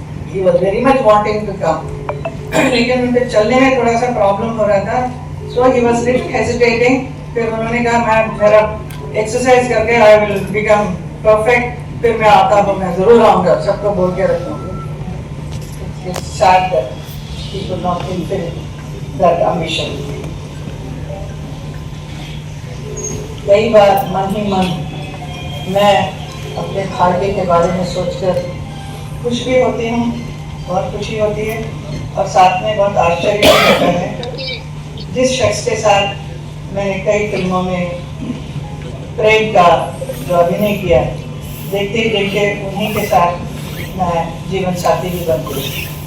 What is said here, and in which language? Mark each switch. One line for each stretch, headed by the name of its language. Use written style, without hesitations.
English: he was very much wanting to come,
Hindi: लेकिन उनके चलने में थोड़ा सा प्रॉब्लम हो रहा था,
English: So he was little hesitating.
Hindi: फिर उन्होंने कहा मैं मेरा एक्सरसाइज करके
English: I will become perfect,
Hindi: फिर मैं आता हूँ, मैं जरूर आऊँगा, सबको बोल के रखूँगा।
English: It's sad that he could not fulfill that ambition.
Hindi: कई बार मन ही मन मैं अपने भाग्य के बारे में सोचकर खुश भी होती हूँ, बहुत खुशी होती है और साथ में बहुत आश्चर्य भी होता है। जिस शख्स के साथ मैंने कई फिल्मों में प्रेम का जो अभिनय किया, देखते ही देखते उन्हीं के साथ मैं जीवन साथी भी बन गई।